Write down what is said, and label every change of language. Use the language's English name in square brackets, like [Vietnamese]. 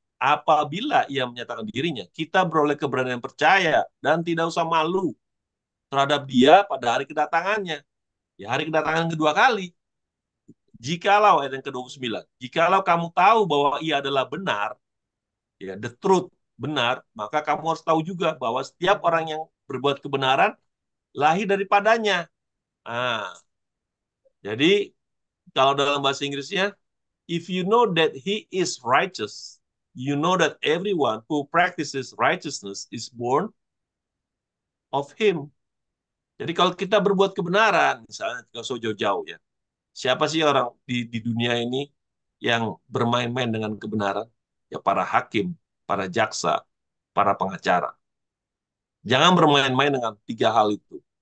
[Indonesian] Apabila ia menyatakan dirinya, kita beroleh keberanian percaya dan tidak usah malu terhadap dia pada hari kedatangannya. Ya, hari kedatangan kedua kali. Jikalau, ayat yang ke-29, jikalau kamu tahu bahwa ia adalah benar, ya, [English] the truth, [Indonesian] benar, maka kamu harus tahu juga bahwa setiap orang yang berbuat kebenaran lahir daripadanya. Nah, jadi kalau dalam bahasa Inggrisnya, [English] if you know that he is righteous, you know that everyone who practices righteousness is born of him. [Indonesian] Jadi kalau kita berbuat kebenaran, misalnya kalau so jauh-jauh ya, siapa sih orang di dunia ini yang bermain-main dengan kebenaran? Ya para hakim, para jaksa, para pengacara. Jangan bermain-main dengan tiga hal itu.